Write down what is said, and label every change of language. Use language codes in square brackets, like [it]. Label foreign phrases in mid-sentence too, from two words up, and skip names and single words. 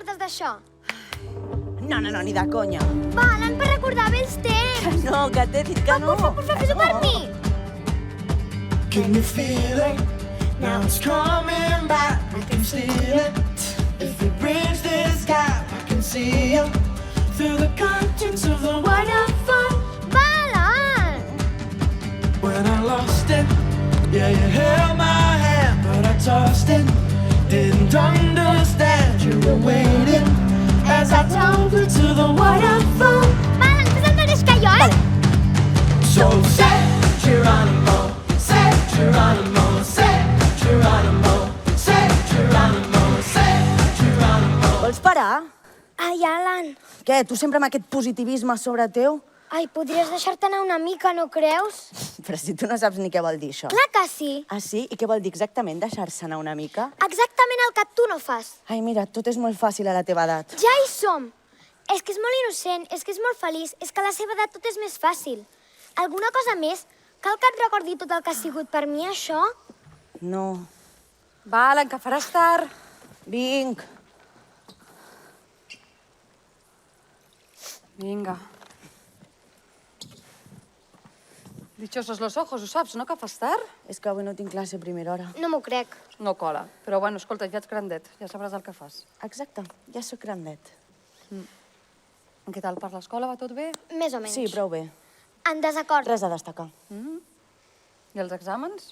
[ca] això? No, ni de conya. Va, Alan, per recordar vells temps. No, que t'he dit que no. Porfa, fes-ho per mi. [en] Can you feel it? Now it's coming back. We can steal it. If we bridge this gap, I can see you through the curtains of the waterfall. [ca] Va, Alan. [en] When I lost it, yeah, you held my hand, but I tossed it. Didn't understand you were waiting as I dove into the waterfall. [ca] Va, Alan, fes el mateix que jo, [en] So say Geronimo, say Geronimo, say Geronimo, say Geronimo, say Geronimo. [ca] Vols parar? Ai, Alan. Què, tu sempre amb aquest positivisme sobre teu? Ai, podries deixar-te anar una mica, no creus? Però si tu no saps ni què vol dir això. Clar que sí. Ah, sí? I què vol dir exactament deixar-se anar una mica? Exactament el que tu no fas. Ai, mira, tot és molt fàcil a la teva edat. Ja hi som. És que és molt innocent, és que és molt feliç, és que a la seva edat tot és més fàcil. Alguna cosa més? Cal que et recordi tot el que ha sigut per mi, això? No. Va, Alan, que faràs tard. Vinc. Vinga. [es] Dichosos los ojos, [ca] ho saps, no, que fas tard? És que avui no tinc classe a primera hora. No m'ho crec. No cola. Però, bueno, escolta, ja ets grandet, ja sabràs el que fas. Exacte, ja sóc grandet. Què tal, per l'escola va tot bé? Més o menys. Sí, prou bé. En desacord. Res a destacar. I els exàmens?